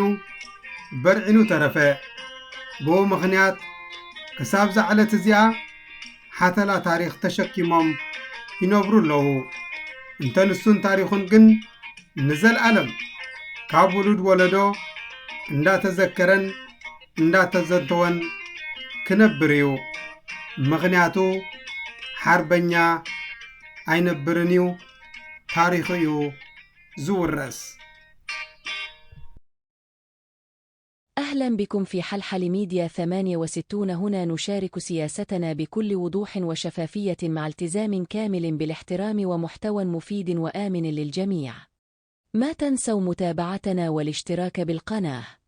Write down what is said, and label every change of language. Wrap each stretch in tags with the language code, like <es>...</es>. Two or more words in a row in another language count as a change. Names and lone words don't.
<ti>በርዒኑ ተረፈ ብኡ ምኽንያት ክሳብ ዛዕለት እዚኣ ሓተላ ታሪኽ ተሸኪሞም ይነብሩ ኣለዉ እንተንሱን ታሪኹን ግን ንዘለዓለም ካብ ውሉድ ወለዶ እንዳተዘከረን እንዳተዘንተወን ክነብር እዩ ምኽንያቱ ሓርበኛ ኣይነብርን እዩ ታሪኹ እዩ ዝውረስ</ti> <ar>أهلا بكم في حلحل ميديا 68 هنا نشارك سياستنا بكل وضوح وشفافية مع التزام كامل بالاحترام ومحتوى مفيد وآمن للجميع ما تنسوا متابعتنا والاشتراك بالقناة</ar>